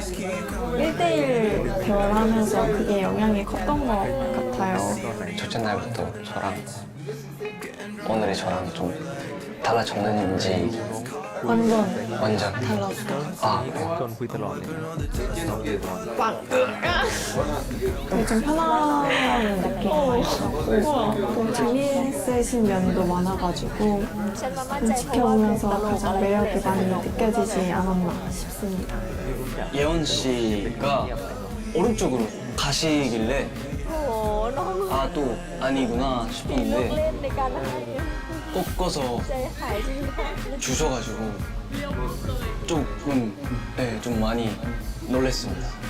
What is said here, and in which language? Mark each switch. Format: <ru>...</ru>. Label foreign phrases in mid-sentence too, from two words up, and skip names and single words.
<ko>1대1 대화를 하면서 그게 영향이 컸던 것 같아요. 첫째 날부터 저랑 오늘의 저랑 좀 달라졌는지 완전 달랐어요. 아, 네.</ko> <th>ชวนคุยตลอดเลย</th> <ko>되게 좀 편안한 느낌이고 좀 재미있으신 면도 많아가지고 좀 지켜보면서 가장 매력이 많이 느껴지지 않았나 싶습니다. 예원 씨가 오른쪽으로 가시길래 아, 또 아니구나 싶었는데 꺾어서 주셔가지고 조금 네, 좀 많이 놀랐습니다.</ko>